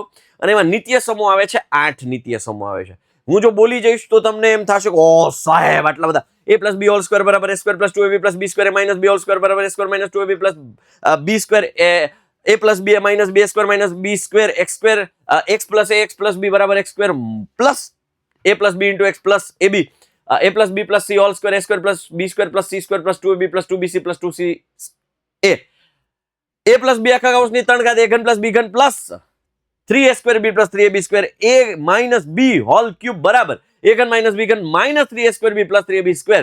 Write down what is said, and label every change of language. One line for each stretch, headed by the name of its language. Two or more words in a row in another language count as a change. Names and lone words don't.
Gujarati: અને એમાં નિત્ય સમૂહ આવે છે, 8 નિત્ય સમૂહ આવે છે. હું જો બોલી જઈશ તો તમને એમ થશે કે ઓ સાહેબ આટલા બધા. a + b
English: whole square
Gujarati: બરાબર a સ્ક્વેર + 2ab + b સ્ક્વેર માઇનસ b
English: whole square
Gujarati: બરાબર a સ્ક્વેર - 2ab + b સ્ક્વેર a + b - b સ્ક્વેર - b સ્ક્વેર x સ્ક્વેર x + a x + b બરાબર x સ્ક્વેર પ્લસ a + b * x + ab a + b + c
English: whole square
Gujarati: a સ્ક્વેર + b સ્ક્વેર + c સ્ક્વેર + 2ab + 2bc + 2c a + b આખા કૌંસની 3 ઘાત a ઘન + b ઘન પ્લસ 3a સ્ક્વેર b + 3ab સ્ક્વેર a - b
English: whole cube
Gujarati: બરાબર a ઘન - b ઘન - 3a સ્ક્વેર b + 3ab સ્ક્વેર.